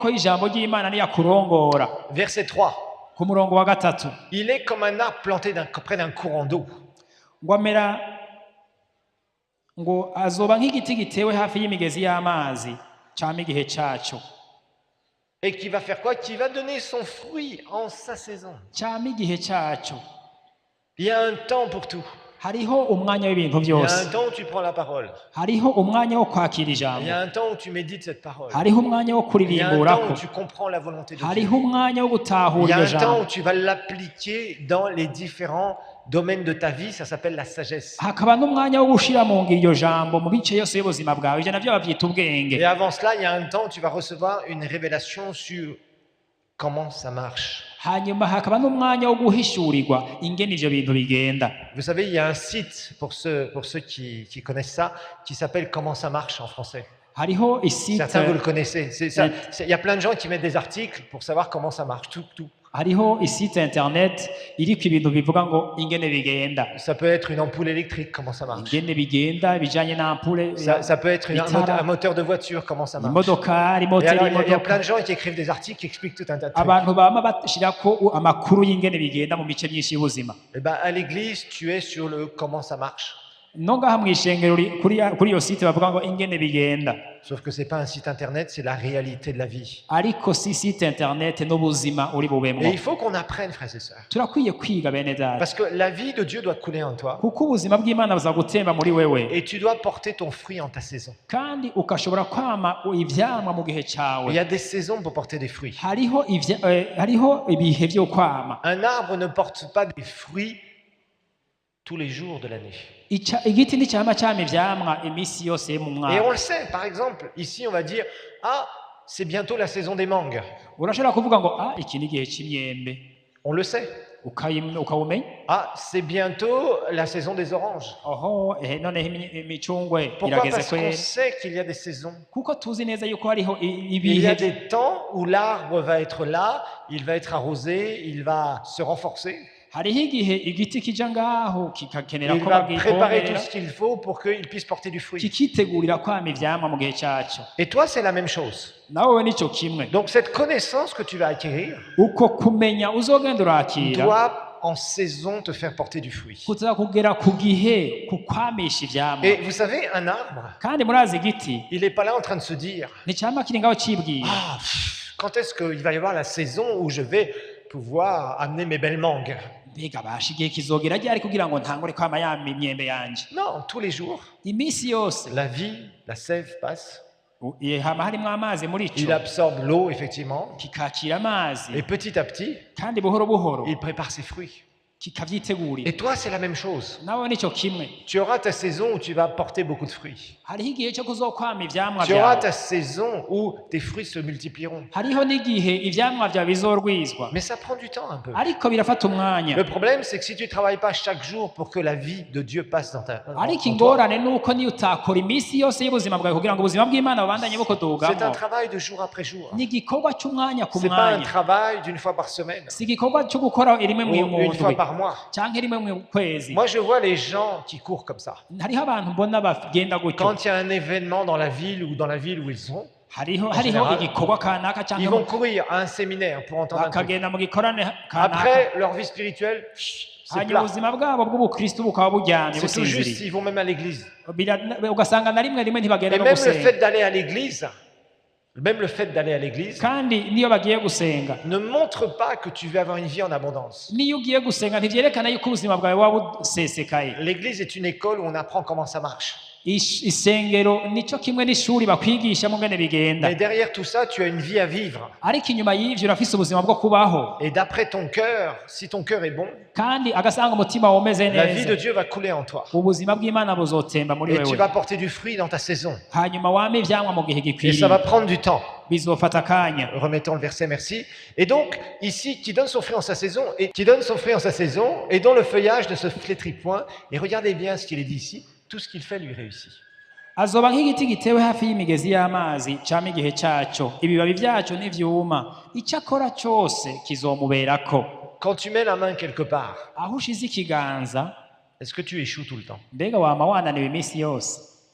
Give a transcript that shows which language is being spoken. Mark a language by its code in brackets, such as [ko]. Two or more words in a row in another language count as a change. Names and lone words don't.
[rn] ko ijambo ry'Imana niyakurongora. [fr] Verset 3. [rn] Ku murongo wa gatatu. [fr] Il est comme un arbre planté près d'un courant d'eau. [rn] Ngo amera ngo azoba nk'igiti gitewe hafi y'imigezi y'amazi cyama igihe cyaco. [fr] Et qui va faire quoi? Qui va donner son fruit en sa saison. [rn] Cyama igihe cyaco. [fr] Il y a un temps pour tout. [rn] Hariho umwanya w'ibintu [fr] Il y a [rn] byose. [fr] un temps où tu prends la parole. [rn] Hariho umwanya wo kwakira [fr] Il y a [rn] ijambo. [fr] un temps où tu médites cette parole. [rn] Hariho umwanya wo [fr] Il y a un temps [rn] kuririmburako. [fr] où tu comprends la volonté de Dieu. [rn] Hariho umwanya wo [fr] Il y [rn] gutahura [fr] a [rn] iryo [fr] un temps [rn] jambo. [fr] où tu vas l'appliquer dans les différents domaines de ta vie. Ça s'appelle la sagesse. [rn] Hakaba n'umwanya wo gushira mu ngiro iryo jambo mu bice yose y'ubuzima bwawe. Ivyo navyo bavyita ubwenge. [fr] Et avant cela, il y a un temps où tu vas recevoir une révélation sur comment ça marche. [rn] Hanyuma hakaba n'umwanya wo guhishurirwa ingene ivyo bintu bigenda. [fr] Vous savez, il y a un site pour ceux qui connaissent ça, qui s'appelle Comment ça marche en français. [rn] Hariho isite [fr] Certains, vous le connaissez. Il y a plein de gens qui mettent des articles pour savoir comment ça marche. Tout. [rn] hariho isite internet iriko ibintu bivuga ngo ingene bigenda. [fr] Ça peut être une ampoule électrique, comment ça marche. [rn] Ingene bigenda bijanye n'ampule. [fr] Ça peut être un moteur de voiture, comment ça marche. [rn] Imodokari, [fr] Et [rn] moteri [fr] alors, il y a [rn] imodoka. [fr] plein de gens qui écrivent des articles qui expliquent tout un tas de trucs. [rn] Abantu bama bashirako amakuru y'ingene bigenda mu mice myinshi y'ubuzima. [fr] Et ben, à l'église, tu es sur le comment ça marche. [rn] Nongaha mw'ishengero kuri iyo site bavuga ngo ingene bigenda. [fr] Sauf que c'est pas un site internet, c'est la réalité de la vie. [rn] Ariko si [fr] site internet [rn] n'ubuzima uri bubemwo. [fr] Et il faut qu'on apprenne, frères et sœurs. [rn] Turakwiye kwiga bene data. [fr] Parce que la vie de Dieu doit couler en toi. [rn] Kuko ubuzima bw'Imana buzagutemba muri wewe. [fr] Et tu dois porter ton fruit en ta saison. [rn] Kandi ukashobora kwama ivyamwa mu gihe [fr] Il y [rn] cawe. [fr] a des saisons pour porter des fruits. [rn] Hariho ibihe vyo kwama. [fr] Un arbre ne porte pas des fruits tous les jours de l'année. [rn] Igiti nticyama cyama ivyamwa imisi yose mu [fr] Et [rn] mwaka. [fr] on le sait, par exemple, ici on va dire, ah, c'est bientôt la saison des mangues. [rn] Urashobora kuvuga ngo iki ni igihe c'imyembe. [fr] On le sait. [rn] Ukawumenya. [fr] Ah, c'est bientôt la saison des oranges. [rn] Oho, noneho imicungwe [fr] Pourquoi? [rn] irageze [fr] Parce qu'on [rn] kwera. [fr] sait qu'il y a des saisons. [rn] Kuko tuzi neza yuko hariho [fr] Il y [rn] ibihe [fr] a des temps où l'arbre va être là, il va être arrosé, il va se renforcer. [rn] hariho igihe igiti kija ngaho kikakenera [fr] Il [rn] ko [fr] va préparer tout [rn] bagikomera [fr] ce qu'il faut pour qu'il puisse porter du fruit. [rn] kikitegurira kwama ivyamwa mu gihe caco. [fr] Et toi, c'est la même chose. [rn] Nawe nico kimwe. [fr] Donc cette connaissance que tu vas acquérir [rn] Uko kumenya uzogenda urakira [fr] doit en saison te faire porter du fruit. [rn] kuza kugera ku gihe kukwamisha ivyamwa. [fr] Et vous savez, un arbre, [rn] Kandi murazi igiti [fr] il n'est pas là en train de se dire, [rn] nticama kiri ngaho cibwira. [fr] ah, quand est-ce qu'il va y avoir la saison où je vais pouvoir amener mes belles mangues? [rn] Mbega basha igihe kizogera ryari kugira ngo ntangure kwama yama imyembe yanje. [fr] Non, tous les jours, [rn] Imisi yose [fr] la vie, la sève passe. [rn] hama harimwo amazi muri [fr] Il [rn] ico [fr] absorbe l'eau, effectivement. [rn] kikakira amazi [fr] Et petit à petit, [rn] kandi buhoro buhoro [fr] il prépare ses fruits. [rn] kikavyitegurira. [fr] Et toi, c'est la même chose. [rn] Nawe nico kimwe. [fr] Tu auras ta saison où tu vas porter beaucoup de fruits. [rn] Hariho igihe cyo kuzokwama ivyamwa [fr] Tu auras [rn] vyawe. [fr] ta saison où tes fruits se multiplieront. [rn] Hariho n'igihe ivyamwa vyawe bizorwizwa. [fr] Mais ça prend du temps un peu. [rn] Ariko birafata umwanya. [fr] Le problème, c'est que si tu ne travailles pas chaque jour pour que la vie de Dieu passe dans ta [rn] Ariko [fr] en toi, [rn] ingorane nuko niyo utakora imisi yose y'ubuzima bwawe kugira ngo ubuzima bw'Imana bubandanye [fr] c'est un [rn] bukodogamo. [fr] travail de jour après jour. [rn] Ni igikorwa c'umwanya ku [fr] C'est pas un [rn] mwanya. [fr] travail d'une fois par semaine [rn] Si igikorwa cyo gukora rimwe [fr] ou [rn] mu [fr] une fois [rn] ndwi [fr] par mois. [rn] canke rimwe mu kwezi. [fr] Moi, je vois les gens qui courent comme ça. [rn] Hariho abantu mbona bagenda gutyo. [fr] Quand il y a un événement dans la ville ou dans la ville où ils sont, [rn] Hariho [fr] général, [rn] igikorwa kanaka [fr] ils [rn] canke [fr] vont courir à un séminaire pour entendre un truc. [rn] bakagenda mu gikorane kanaka. [fr] Après, leur vie spirituelle, c'est [rn] Hanyuma [fr] plat. [rn] ubuzima bwabo bw'ubukristu bukaba buryamye [fr] C'est tout juste [rn] businziriye. [fr] s'ils vont même à l'église. [rn] Ugasanga na rimwe ntibagenda [fr] Et [rn] no [fr] même le [rn] gusenga. [fr] fait d'aller à l'église, [rn] Kandi niyo bagiye gusenga, [fr] ne montre pas que tu veux avoir une vie en abondance. [rn] niyo ugiye gusenga ntivyerekana yuko ubuzima bwawe waba busesekaye. [fr] L'église est une école où on apprend comment ça marche. [rn] Isengero nico kimwe n'ishuri bakwigisha mu ngene bigenda. [fr] Mais derrière tout ça, tu as une vie à vivre. [rn] Ariko inyuma y'ivyo urafise ubuzima bwo kubaho. [fr] Et d'après ton cœur, si ton cœur est bon, [rn] Kandi agasanga umutima womeze [fr] la vie de [rn] neza. [fr] Dieu va couler en toi. [rn] Ubuzima bw'Imana buzotemba muri [fr] Et tu [rn] wewe. [fr] vas porter du fruit dans ta saison. [rn] Hanyuma wame ivyamwa mu gihe [fr] Et ça [rn] gikwiriye. [fr] va prendre du temps. [rn] Bizofata akanya. [fr] Remettons le verset, merci. Et donc, ici, qui donne son fruit en sa saison, et dont le feuillage ne se flétrit point. Et regardez bien ce qu'il est dit ici. Tout ce qu'il fait lui réussit. [rn] Azoba nk'igiti gitewe hafi y'imigezi y'amazi cama igihe caco, ibibabi vyaco n'ivyuma, ico akora cose kizomuberako. [fr] Quand tu mets la main quelque part, [rn] Aho ushize ikiganza, [fr] est-ce que tu échoues tout le temps? [rn] mbega wama wananiwe imisi yose?